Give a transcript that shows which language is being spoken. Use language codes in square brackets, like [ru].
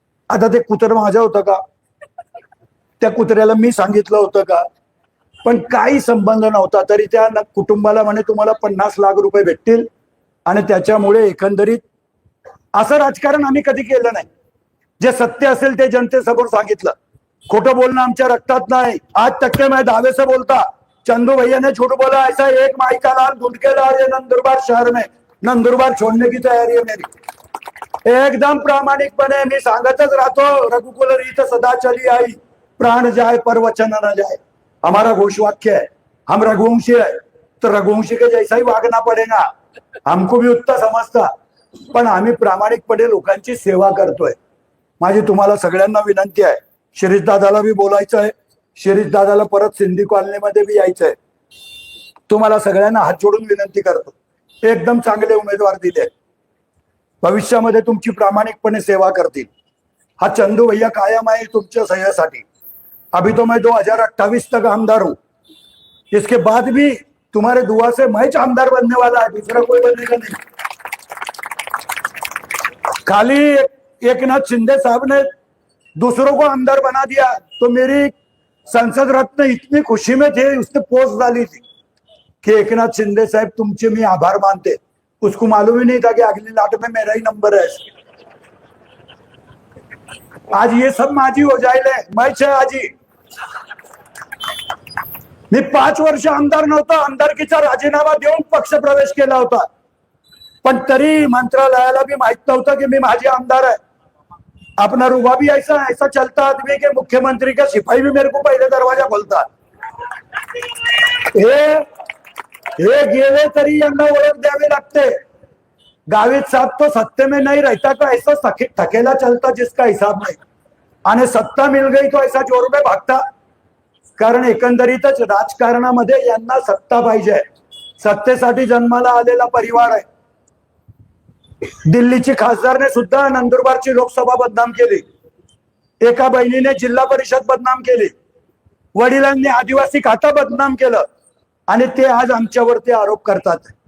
[mr] आता ते कुत्रं माझं होतं का? त्या कुत्र्याला मी सांगितलं होतं का? पण काही संबंध नव्हता. तरी त्या कुटुंबाला म्हणे तुम्हाला 50 लाख रुपये भेटतील आणि त्याच्यामुळे एकंदरीत असं राजकारण आम्ही कधी केलं नाही. जे सत्य असेल ते जनतेसमोर सांगितलं. खोटं बोलणं आमच्या रक्तात नाही. [hi] आज तक के मैं दावे से बोलता, चंदू भैया ने झूठ बोला ऐसा एक माई का लाल ढूंढ के ला रहे नंदुरबार शहर में, नंदुरबार छोड़ने की तैयारी है मेरी. [mr] एकदम प्रामाणिकपणे मी सांगतच राहतो, [hi] रघुकुल रीत सदा चली आई, प्राण जाए पर वचन न जाए. हमारा घोषवाक्य है. हम रघुवंशी है तो रघुवंशी के जैसा ही वागना पड़ेगा. हमको भी उतना समजता, [mr] पण आम्ही प्रामाणिकपणे लोकांची सेवा करतोय. माझी तुम्हाला सगळ्यांना विनंती आहे, शिरीष दादाला बी बोलायचं आहे, शिरीष दादाला परत सिंधी कॉलनीमध्ये बी यायचंय. तुम्हाला सगळ्यांना हात जोडून विनंती करतो, एकदम चांगले उमेदवार दिले, भविष्यामध्ये तुमची प्रामाणिकपणे सेवा करतील. हा चंदू भैया कायम आहे तुमच्या सह्यासाठी. [hi] अभी तो मैं 2028 तक आमदार हूं, इसके बाद भी तुम्हारे दुआ से मैं आमदार बनने वाला है, दूसरा कोई बनेगा नहीं. खाली एकनाथ शिंदे साहब ने दूसरों को आमदार बना दिया तो मेरी संसद रत्न इतनी खुशी में थे, उसने पोस्ट डाली थी कि एकनाथ शिंदे साहब [mr] तुमचे मी आभार मानते. [hi] उसको मालूम ही नहीं था कि अगली लाट में मेरा ही नंबर है. आज ये सब माझी हो जाएले, मैच है आजी. [mr] मी 5 वर्ष आमदार नव्हता, आमदारकीचा राजीनामा देऊन पक्ष प्रवेश केला होता, पण तरी मंत्रालयाला भी माहित नव्हतं की मी माझी आमदार आहे. [hi] अपना रुबा भी ऐसा ऐसा चलता आदमी के मुख्यमंत्री का सिपाही भी मेरे को पहले दरवाजा खोलता. [mr] हे गेले तरी यांना ओळख द्यावी लागते. [hi] गावित साहब तो सत्ते में नहीं रहता तो ऐसा थकेला चलता जिसका हिसाब नहीं, आणि सत्ता मिल गई तो ऐसा जोर में भागता. [mr] कारण एकंदरीतच राजकारणामध्ये यांना सत्ता पाहिजे. सत्तेसाठी जन्माला आलेला परिवार आहे. दिल्लीची खासदारने सुद्धा नंदुरबारची लोकसभा बदनाम केली, एका बहिणीने जिल्हा परिषद बदनाम केली, वडिलांनी आदिवासी खाता बदनाम केलं, आणि ते आज आमच्यावरती आरोप करतात.